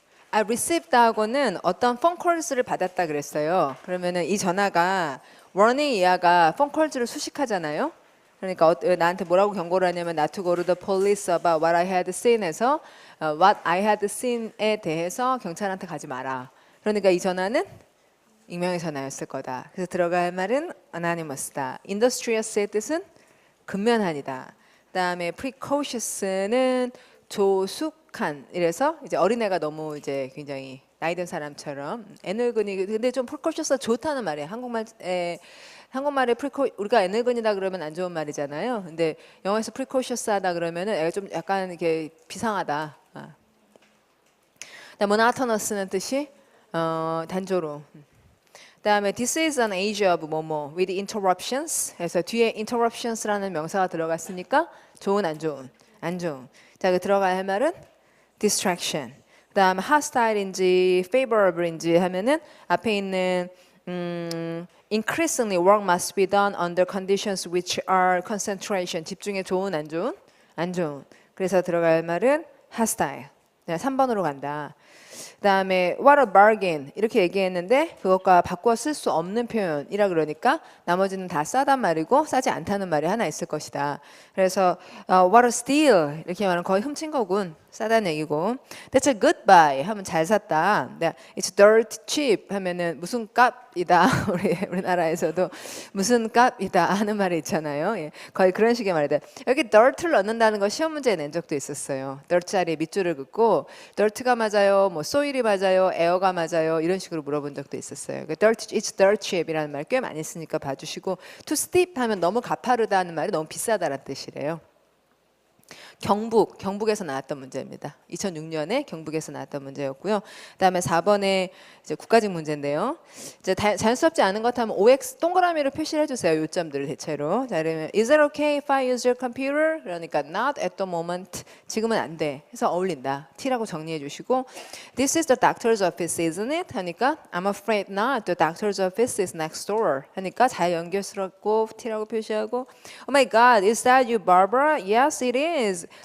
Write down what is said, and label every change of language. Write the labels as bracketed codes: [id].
[en] I received [ko] 하고는 어떤 폰콜스를 받았다 그랬어요. 그러면은 이 전화가 워닝 이하가 폰콜즈를 수식하잖아요. 그러니까 나한테 뭐라고 경고를 하냐면 [en] not to go to the police about what I had seen에서 what I had seen [ko] 에 대해서 경찰한테 가지 마라. 그러니까 이 전화는 익명의 전화였을 거다. 그래서 들어갈 말은 anonymous다. industrious의 뜻은 근면한이다. 그다음에 precocious는 조숙한. 이래서 이제 어린애가 너무 이제 굉장히 나이든 사람처럼 애늙은이. 근데 좀 precocious가 좋다는 말이에요. 한국말에 우리가 애늙은이다 그러면 안 좋은 말이잖아요. 근데 영어에서 precocious하다 그러면은 애가 좀 약간 이렇게 비상하다. monotonous는 뜻이 단조로움. 그다음에 [en] this is an age of 뭐뭐 with interruptions. [ko] 그래서 뒤에 interruptions라는 명사가 들어갔으니까 좋은 안 좋은 안 좋은. 자, 그 들어가야 할 말은 distraction. 그다음 [en] hostile인지 favorable인지 [ko] 하면은 앞에 있는 [en] increasingly work must be done under conditions which are concentration. [ko] 집중에 좋은 안 좋은 안 좋은. 그래서 들어갈 말은 hostile. 3번으로 간다. 그다음에 [en] what a bargain [ko] 이렇게 얘기했는데 그것과 바꿔 쓸 수 없는 표현이라 그러니까 나머지는 다 싸단 말이고 싸지 않다는 말이 하나 있을 것이다. 그래서 [en] what a steal [ko] 이렇게 말하면 거의 훔친 거군. 싸다는 얘기고 [en] that's a good buy [ko] 하면 잘 샀다. [en] it's dirt cheap [ko] 하면은 무슨 값이다. 우리나라에서도 무슨 값이다 하는 말이 있잖아요. 예, 거의 그런 식의 말이다. 여기 dirt를 넣는다는 거 시험 문제에 낸 적도 있었어요. dirt 자리에 밑줄을 긋고 dirt가 맞아요, 뭐 soil이 맞아요, air가 맞아요 이런 식으로 물어본 적도 있었어요. [en] it's dirt cheap [ko] 이라는 말 꽤 많이 쓰니까 봐주시고 [en] too steep [ko] 하면 너무 가파르다는 말이 너무 비싸다라는 뜻이래요. 경북에서 나왔던 문제입니다. 2006년에 경북에서 나왔던 문제였고요. 그다음에 4번에 이제 국가직 문제인데요. 이제 자연스럽지 않은 것 하면 OX 동그라미로 표시를 해주세요. 요점들을 대체로. 자, 그러면 [en] Is it okay if I use your computer? [ko] 그러니까 [en] not at the moment. [ko] 지금은 안 돼. 해서 어울린다. T라고 정리해 주시고 [en] This is the doctor's office, isn't it? [ko] 하니까 [en] I'm afraid not. The doctor's office is next door. [ko] 하니까 잘 연결스럽고 T라고 표시하고 [en] Oh my God, is that you, Barbara? Yes, it is.